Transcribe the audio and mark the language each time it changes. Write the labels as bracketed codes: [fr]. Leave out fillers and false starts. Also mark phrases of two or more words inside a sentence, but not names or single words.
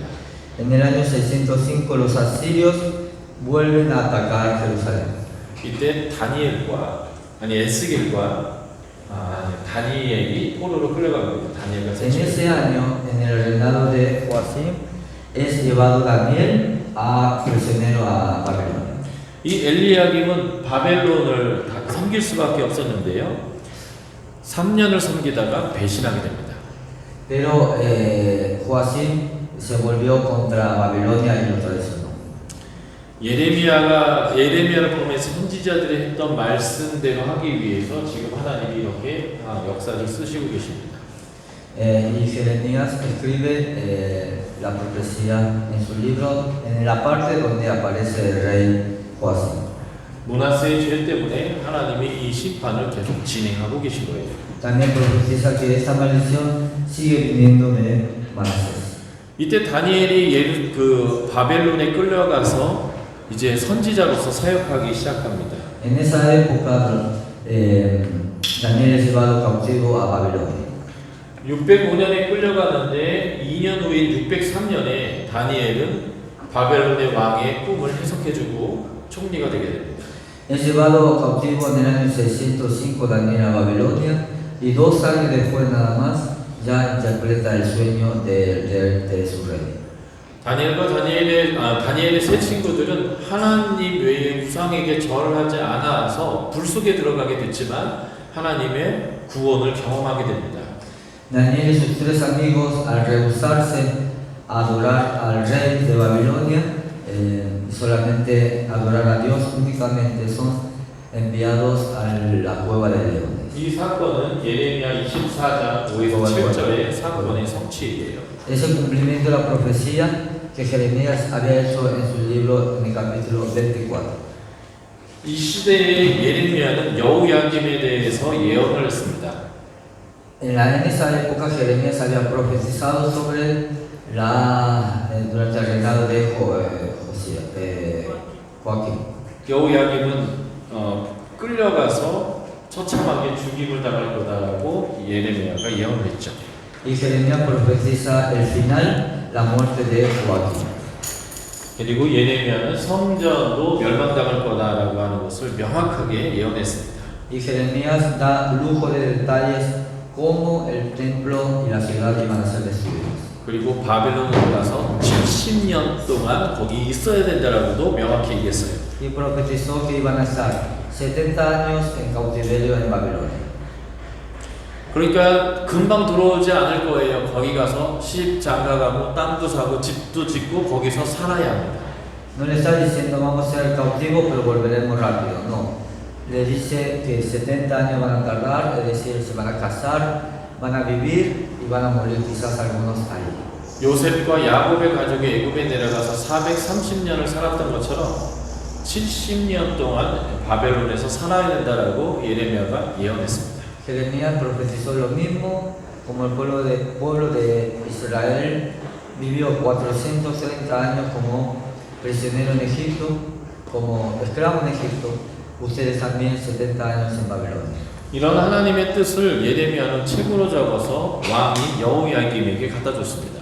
[es] En el año 605 los asirios vuelven a atacar Jerusalén. [ko] 이때 에스겔과 다니엘이 포로로 끌려갑니다. 다니엘과 [es] En ese año, en el reinado de Joacim, es llevado Daniel a prisionero a Babilonia. [ko] 이 엘리야김은 바벨론을 섬길 수밖에 없었는데요. 3년을 섬기다가 배신하게 됩니다. [es] Pero Joacim se volvió contra Babilonia y lo traicionó. [ko] 예레미야를 보면서 선지자들이 했던 말씀대로 하기 위해서 지금 하나님이 이렇게 역사를 쓰시고 계십니다. [es] Y Jeremías escribe la profecía en su libro, en la parte donde aparece el rey Joacim. [ko] 므낫세의 죄 때문에 하나님이 이 심판을 계속 진행하고 계신 거예요. [es] También profetiza que esta maldición sigue viniendo de Manasés. [ko] 이때 다니엘이 바벨론에 끌려가서 이제 선지자로서 사역하기 시작합니다. [es] En esa época Daniel es llevado cautivo a Babilonia. [ko] 605년에 끌려가는데 2년 후인 603년에 다니엘은 바벨론의 왕의 꿈을 해석해주고 총리가 되게 됩니다. [es] Es llevado cautivo en el año 605 Daniel a Babilonia y 2 años después nada más ya interpreta el sueño de su rey. [ko] 다니엘의 세 친구들은 하나님 외에 우상에게 절하지 않아서 불 속에 들어가게 됐지만 하나님의 구원을 경험하게 됩니다. [es] Daniel y sus 3 amigos al rehusarse a adorar al rey de Babilonia solamente adorar a Dios únicamente son enviados a la cueva de leones. [ko] 이 사건은 예레미야 24장 5에서 7절의 사건의 성취예요. [es] Es el cumplimiento de la profecía que Jeremías había hecho en su libro en el capítulo 24. [ko] 이 시대의 예레미야는 여호야김에 대해서 예언을 했습니다. [es] En esa época Jeremías había profetizado sobre durante el reinado de Joaquín. [ko] 여호야김은 끌려가서 처참하게 죽임을 당할 거다라고 예레미야가 예언을 했죠. [es] Y Jeremías profetiza el final, la muerte de Joaquín. [ko] 그리고 예레미야는 성전도 멸망당할 거다라고 하는 것을 명확하게 예언했습니다. [es] Y Jeremías da lujo de detalles cómo el templo y la ciudad iban a ser destruidos. [ko] 그리고 바벨론으로 가서 70년 동안 거기 있어야 된다라고도 명확히 얘기했어요. [es] Y profetizó que iban a estar 70 años en cautiverio en Babilonia. [ko] 그러니까 금방 들어오지 않을 거예요. 거기 가서 집 장가가고 땅도 사고 집도 짓고 거기서 살아야 합니다. [es] No le está diciendo vamos a ser cautivos pero volveremos rápido, no. Le dice que 70 años van a tardar, es decir, se van a casar, van a vivir y van a morir quizás algunos ahí. [ko] 요셉과 야곱의 가족이 애굽에 내려가서 430년을 살았던 것처럼 70년 동안 바벨론에서 살아야 된다라고 예레미야가 예언했습니다. [es] Jeremías profetizó lo mismo, como el pueblo de Israel vivió 430 años como prisionero en Egipto, como esclavo en Egipto, ustedes también 70 años en Babilonia. [ko] 이런 하나님의 뜻을 예레미야는 책으로 적어서 왕인 여호야김에게 갖다 줬습니다.